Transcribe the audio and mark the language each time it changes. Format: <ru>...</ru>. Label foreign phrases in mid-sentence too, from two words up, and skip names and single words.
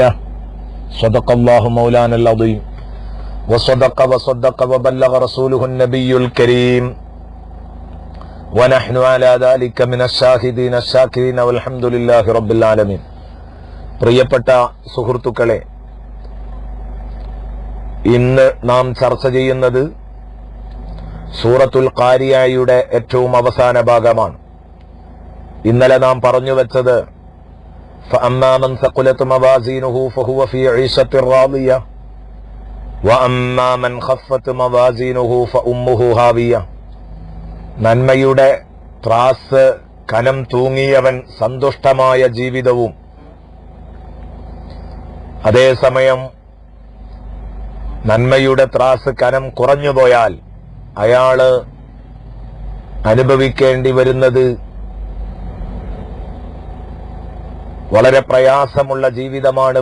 <ar>صدق الله مولانا العظيم وصدق وبلغ رسوله النبي الكريم ونحن على ذلك من الشاهدين الشاكرين والحمد لله رب العالمين.</ar> <ml>പ്രിയപ്പെട്ട സുഹൃത്തുക്കളെ, ഇന്ന് നാം ചർച്ച ചെയ്യുന്നത് സൂറത്തുൽ ഖാരിയയുടെ ഏറ്റവും അവസാന ഭാഗമാണ്. ഇന്നലെ നാം പറഞ്ഞു വെച്ചത്</ml> <ar>فأما من ثقلت موازينه فهو في عيشة راضية وأما من خفت موازينه فأمه هاوية.</ar> <ml>നന്മയുടെ ത്രാസ് കനം തൂങ്ങിയവൻ സന്തുഷ്ടമായ ജീവിതവും, അതേസമയം നന്മയുടെ ത്രാസ് കനം കുറഞ്ഞുപോയാൽ അയാള് അനുഭവിക്കേണ്ടി വരുന്നത് വളരെ പ്രയാസമുള്ള ജീവിതമാണ്.</ml>